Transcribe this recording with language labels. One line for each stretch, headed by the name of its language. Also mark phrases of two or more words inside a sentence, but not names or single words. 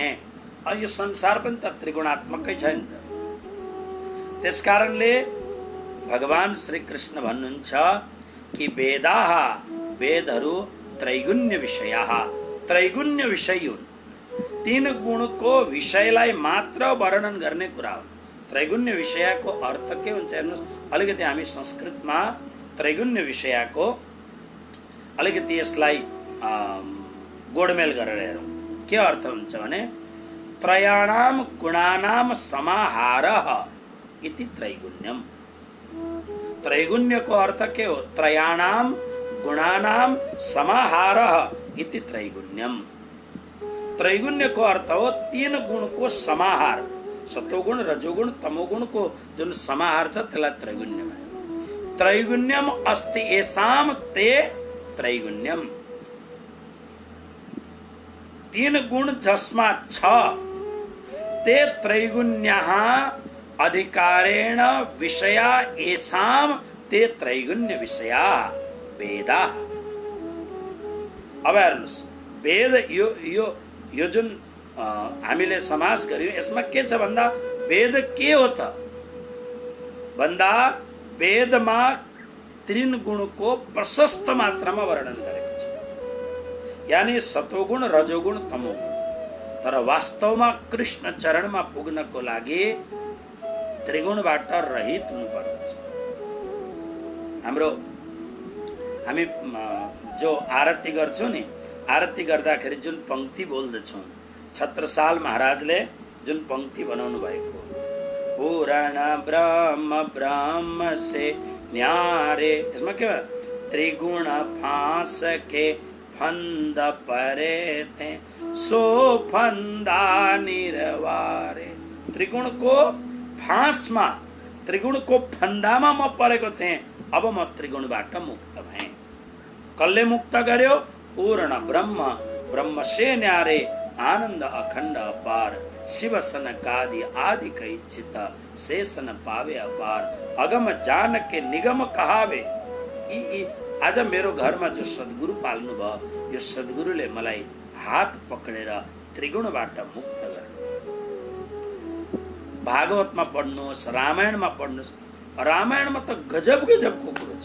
Nepali: यो संसार पनि त त्रिगुणात्मकै छ नि त। त्यसकारणले भगवान श्री कृष्ण भन्नुहुन्छ कि वेदाः वेदहरू
Sanskrit: त्रैगुण्य विषयाः,
Nepali: त्रैगुण्य विषय हुन्। 3 गुणको विषयलाई मात्र वर्णन गर्ने कुरा हो। त्रैगुण्य विषयको अर्थ के हुन्छ हेर्नुहोस्, अलिकति हामी संस्कृतमा त्रैगुण्य विषयको अलिकति यसलाई गोडमेल गरेर हेरौँ। के अर्थ हुन्छ भने
Sanskrit: त्रयाणाम गुणानाम समाहारः इति त्रैगुण्यम।
Nepali: त्रैगुण्यको अर्थ के हो?
Sanskrit: त्रयाणाम गुणानाम समाहारः इति त्रैगुण्यम।
Nepali: त्रैगुण्यको अर्थ हो 3 गुणको समाहार, सत्वगुण रजोगुण तमोगुणको जुन समाहार छ त्यसलाई त्रैगुण्य भन्छ।
Sanskrit: त्रैगुण्यम अस्ति येषां ते त्रैगुण्यम।
Nepali: 3 गुण जसमा छ
Sanskrit: ते त्रैगुण्यः अधिकारेण विषया येषां ते त्रैगुण्य विषया वेदाः।
Nepali: अब हेर्नुहोस्, वेद यो जुन हामीले समास गर्यौं यसमा के छ भन्दा वेद के हो त भन्दा वेदमा 3 गुणको प्रशस्त मात्रामा वर्णन गरेको छ, यानी सतोगुण रजोगुण तमोगुण। तर वास्तवमा कृष्ण चरणमा पुग्नको लागि त्रिगुणबाट रहित हुनुपर्दछ। हामी जो आरती गर्छौं नि, आरती गर्दाखेरि जुन पंक्ति बोल्दछौं, छत्रसाल महाराजले जुन पंक्ति बनाउनु भएको,
Hindi: पूर्ण ब्रह्म ब्रह्म से न्यारे,
Nepali: यसमा के हो?
Hindi: त्रिगुण फांस के फंद परे थे सो फंदा निर्वारे।
Nepali: त्रिगुणको फाँसमा, त्रिगुणको फन्दामा म परेको थिएँ, अब म त्रिगुणबाट मुक्त भएँ। कसले मुक्त गर्यो?
Hindi: पूर्ण ब्रह्म ब्रह्म से न्यारे आनन्द अखण्ड अपार शिव सनकादि आदि कैचित शेषन पावे अपार अगम जान के निगम कहावे।
Nepali: आज मेरो घरमा जो सद्गुरु पाल्नु भयो, यो सद्गुरुले मलाई हात पक्रेर त्रिगुणबाट मुक्त गर्नु। भागवतमा पढ्नुहोस्, रामायणमा पढ्नुहोस्। रामायणमा त गजब गजबको कुरो छ।